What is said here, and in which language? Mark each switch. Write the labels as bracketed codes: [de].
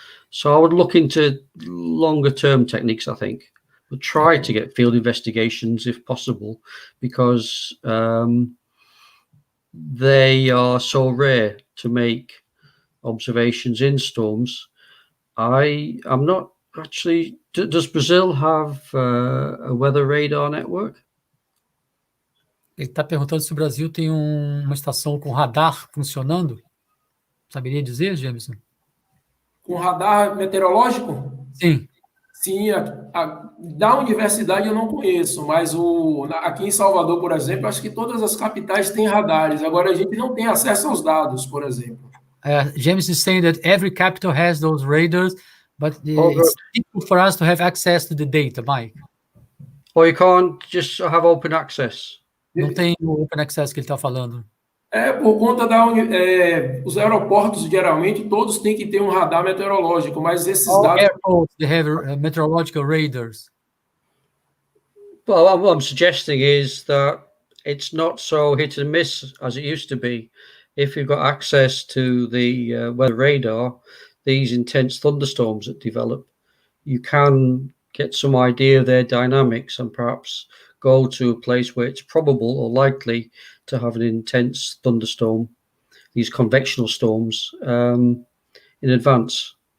[en] So I would look into longer-term techniques, I think, but try to get field investigations if possible, because they are so rare to make observations in storms. I'm not actually. Does Brazil have a weather radar network? [pt] Ele está perguntando se o Brasil tem uma estação com radar funcionando. Saberia dizer, Jémison? Com radar meteorológico? Sim. Sim, da universidade eu não conheço, mas aqui em Salvador, por exemplo, acho que todas as capitais têm radares. Agora a gente não tem acesso aos dados, por exemplo. [en] James is saying that every capital has those radars, but it's difficult for us to have access to the data, Mike. Or you can't just have open access. [pt] Não tem o open access que ele está falando. Por conta os aeroportos, geralmente, todos têm que ter um radar meteorológico, mas esses dados... [en] Airports, they have meteorological radars. Well, what I'm suggesting is that it's not so hit and miss as it used to be. If you've got access to the weather radar, these intense thunderstorms that develop, you can get some idea of their dynamics and perhaps go to a place where it's probable or likely to have an intense thunderstorm, these convectional storms, in advance.